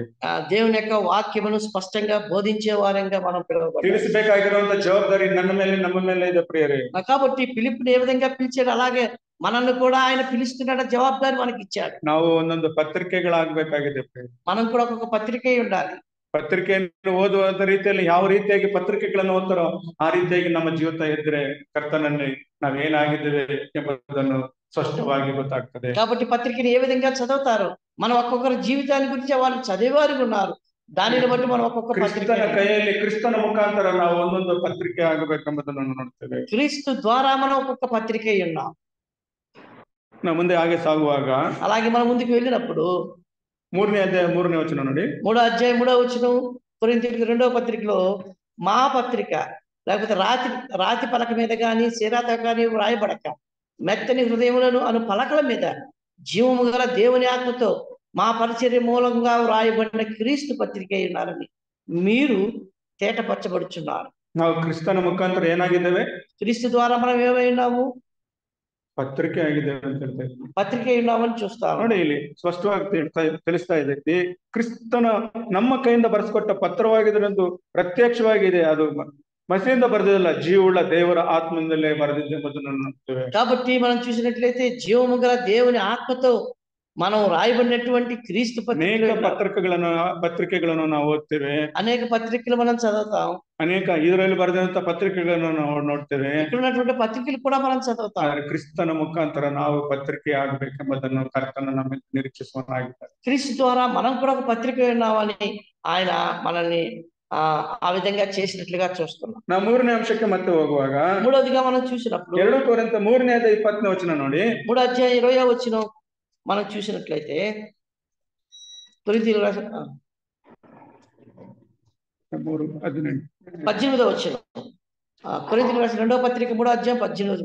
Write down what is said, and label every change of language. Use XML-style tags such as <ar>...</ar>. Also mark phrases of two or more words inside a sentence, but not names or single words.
<te>దేవుని యొక్క వాక్యమును స్పష్టంగా బోధించే వారంగా మనం పిలువబడ్డాము.</te> <kn>ತಿಳಿಸಬೇಕಾಗಿರುವಂತ ಜವಾಬ್ದಾರಿ ನಮ್ಮ ಮೇಲೆ ಇದೆ ಪ್ರಿಯರೇ.</kn> <te>కాబట్టి పిలుపుని ఏ విధంగా పిలిచాడు అలాగే మనల్ని కూడా ఆయన పిలుస్తున్న జవాబుదారి మనకి ఇచ్చాడు.</te> <kn>ನಾವು ಒಂದೊಂದು ಪತ್ರಿಕೆಗಳಾಗಬೇಕಾಗಿದೆ.</kn> <te>మనం కూడా ఒక పత్రిక ఉండాలి.</te> <kn>ಪತ್ರಿಕೆಯನ್ನು ಓದುವಂತ ರೀತಿಯಲ್ಲಿ ಯಾವ ರೀತಿಯಾಗಿ ಪತ್ರಿಕೆಗಳನ್ನು ಓದ್ತಾರೋ ಆ ರೀತಿಯಾಗಿ ನಮ್ಮ ಜೀವಿತ ಇದ್ರೆ ಕರ್ತನಲ್ಲಿ ನಾವೇನಾಗಿದ್ದೇವೆ ಎಂಬುದನ್ನು స్పష్టವಾಗಿ ಗೊತ್ತಾಗ್ತದೆ.</kn> <te>కాబట్టి పత్రికను ఏ విధంగా చదువుతారో మనం ఒక్కొక్కరి జీవితాన్ని గురించి వాళ్ళు చదివేవారు ఉన్నారు. దానిని బట్టి మనం ఒక్కొక్క</te> <kn>ಕ್ರಿಸ್ತನ ಕೈಯಲ್ಲಿ ಕ್ರಿಸ್ತನ ಮುಖಾಂತರ ನಾವು ಒಂದೊಂದು ಪತ್ರಿಕೆ ಆಗಬೇಕೆಂಬುದನ್ನು ನೋಡ್ತೇವೆ.</kn> <te>క్రీస్తు ద్వారా మనం ఒక్కొక్క పత్రిక ఉన్నాం.</te> <kn>ನಾವು ಮುಂದೆ ಹಾಗೆ ಸಾಗುವಾಗ</kn> <te>అలాగే మనం ముందుకు వెళ్ళినప్పుడు</te> <kn>3ನೇ ಅಧ್ಯಾಯ 3ನೇ ವಚನ ನೋಡಿ.</kn> <te>3వ అధ్యాయం 3వ వచనం, కొరింథీయులకు 2వ పత్రికలో మా పత్రిక లేకపోతే రాతి పలక మీద కానీ సిరాతో కానీ వ్రాయబడక మెత్తని హృదయములను అను పలకల మీద జీవము గల దేవుని ఆత్మతో మా పరిచర్య మూలంగా వ్రాయబడిన క్రీస్తు పత్రిక ఉన్నారని మీరు తేటపరచబడుచున్నారు.</te> <kn>ನಾವು ಕ್ರಿಸ್ತನ ಮುಖಾಂತರ ಏನಾಗಿದ್ದೇವೆ?</kn> <te>క్రీస్తు ద్వారా మనం ఏమై ఉన్నాము?</te> <kn>ಪತ್ರಿಕೆ ಆಗಿದ್ದೇವೆ ಅಂತ ಹೇಳ್ತಾರೆ.</kn> <te>పత్రిక ఉన్నామని చూస్తాం.</te> <kn>ನೋಡಿ ಇಲ್ಲಿ ಸ್ಪಷ್ಟವಾಗಿ ತಿಳಿಸ್ತಾ ಇದೆ. ಕ್ರಿಸ್ತನ ನಮ್ಮ ಕೈಯಿಂದ ಬರೆಸಿಕೊಟ್ಟ ಪತ್ರವಾಗಿದ್ರೆಂದು ಪ್ರತ್ಯಕ್ಷವಾಗಿದೆ. ಅದು ಮಸಿಯಿಂದ ಬರೆದಿಲ್ಲ, ಜೀವವುಳ್ಳ ದೇವರ ಆತ್ಮದಿಂದಲೇ ಬರೆದಿದೆ ಎಂಬುದನ್ನು ನೋಡ್ತೇವೆ.</kn> <te>కాబట్టి మనం చూసినట్లయితే జీవము గల దేవుని ఆత్మతో మనం రాయబడినటువంటి క్రీస్తు</te> <kn>ಪತ್ರಿಕೆಗಳನ್ನು ನಾವು ಓದ್ತೇವೆ.</kn> <te>అనేక పత్రికలు మనం చదువుతాం.</te> <kn>ಅನೇಕ ಇದರಲ್ಲಿ ಬರೆದಂತ ಪತ್ರಿಕೆಗಳನ್ನು ನಾವು ನೋಡ್ತೇವೆ.</kn> <te>ఇక్కడ ఉన్నటువంటి పత్రికలు కూడా మనం చదువుతాం.</te> <kn>ಕ್ರಿಸ್ತನ ಮುಖಾಂತರ ನಾವು ಪತ್ರಿಕೆ ಆಗಬೇಕೆಂಬುದನ್ನು ಕರ್ತನ ನಮ್ಮ ನಿರೀಕ್ಷಿಸುವನಾಗಿದ್ದಾರೆ.</kn> <te>క్రీస్తు ద్వారా మనం కూడా ఒక పత్రిక ఉన్నామని ఆయన మనల్ని ఆ విధంగా చేసినట్లుగా చూస్తున్నాం.</te> <kn>ನಾವು 3ನೇ అంశಕ್ಕೆ ಮತ್ತೆ ಹೋಗುವಾಗ</kn> <te>3వదిగా మనం చూసినప్పుడు</te> <kn>2 కొరింథ 3ನೇ ಅಧ್ಯಾಯ 20ನೇ ವಚನ ನೋಡಿ.</kn> <te>3వ అధ్యాయం 20వ వచనం మనం చూసినట్లయితే కొరింథీయులకు రాసిన 18వ వచనం, కొరింథీయులకు రాసిన 2వ పత్రిక 3వ అధ్యాయం 18వ.</te>